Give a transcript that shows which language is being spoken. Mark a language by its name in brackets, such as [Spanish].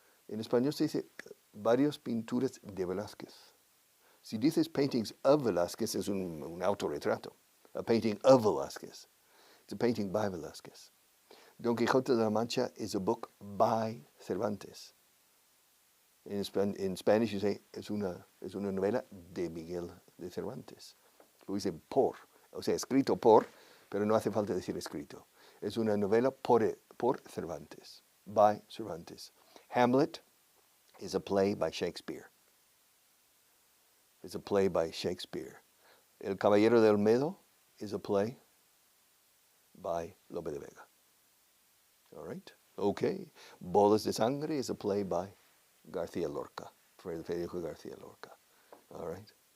[Spanish] En español se dice varias pinturas de Velázquez. Si dices [English] paintings of Velázquez, [Spanish] es un autorretrato. [English] A painting of Velázquez. It's a painting by Velázquez. Don Quixote de la Mancha is a book by Cervantes. In Spanish you say, [Spanish] es una novela de Miguel de Cervantes. Lo dice por, o sea, escrito por, pero no hace falta decir escrito. Es una novela por Cervantes, [English] by Cervantes. Hamlet is a play by Shakespeare. It's a play by Shakespeare. El Caballero de Olmedo is a play by Lope de Vega. All right? Okay. Bodas de Sangre is a play by García Lorca, Federico García Lorca. All right?